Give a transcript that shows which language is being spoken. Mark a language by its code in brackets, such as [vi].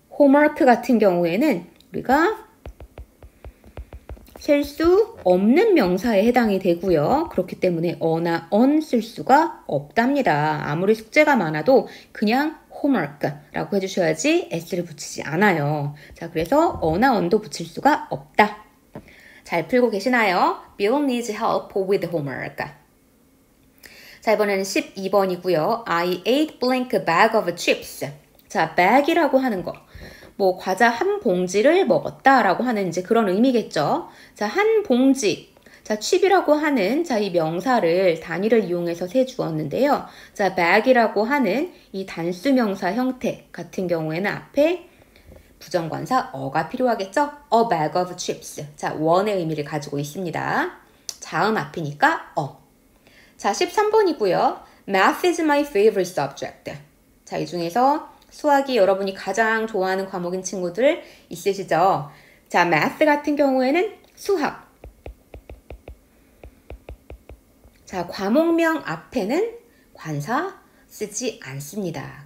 [ko] homework 같은 경우에는 우리가 셀 수 없는 명사에 해당이 되고요. 그렇기 때문에 어나 on 쓸 수가 없답니다. 아무리 숙제가 많아도 그냥 homework라고 해주셔야지 s를 붙이지 않아요. 자, 그래서 어나 on도 붙일 수가 없다. 잘 풀고 계시나요? [en] Bill needs help with homework. [ko] 자, 이번에는 12번이고요. [en] I ate blank bag of chips. [ko] 자, bag이라고 하는 거. 뭐 과자 한 봉지를 먹었다라고 하는 이제 그런 의미겠죠. 자, 한 봉지. 자, 칩이라고 하는 이 명사를 단위를 이용해서 세 주었는데요. 자, bag이라고 하는 이 단수 명사 형태 같은 경우에는 앞에 부정관사 어가 필요하겠죠? [en] A bag of chips. [ko] 자, 원의 의미를 가지고 있습니다. 자음 앞이니까 어. 자, 13번이고요. [en] Math is my favorite subject. [ko] 자, 이 중에서 수학이 여러분이 가장 좋아하는 과목인 친구들 있으시죠? 자, math 같은 경우에는 수학. 자, 과목명 앞에는 관사 쓰지 않습니다.